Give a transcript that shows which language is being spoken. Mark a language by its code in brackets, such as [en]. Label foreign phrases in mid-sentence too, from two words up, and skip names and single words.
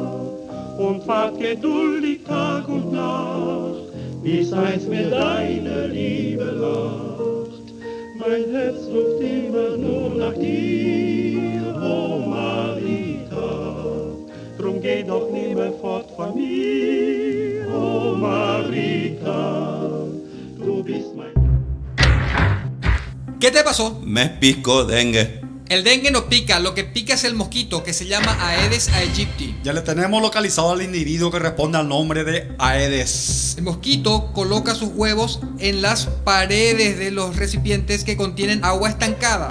[de] Und wart geduldig Tag und Nacht, bis einst mir deine Liebe lacht. Mein Herz ruft immer nur nach dir, oh Marita. Drum geh doch nie mehr fort von mir, oh Marita. Du bist mein... [es] ¿Qué te pasó? Me picó dengue. El dengue no pica, lo que pica es el mosquito que se llama Aedes aegypti. Ya le tenemos localizado al individuo que responde al nombre de Aedes. El mosquito coloca sus huevos en las paredes de los recipientes que contienen agua estancada.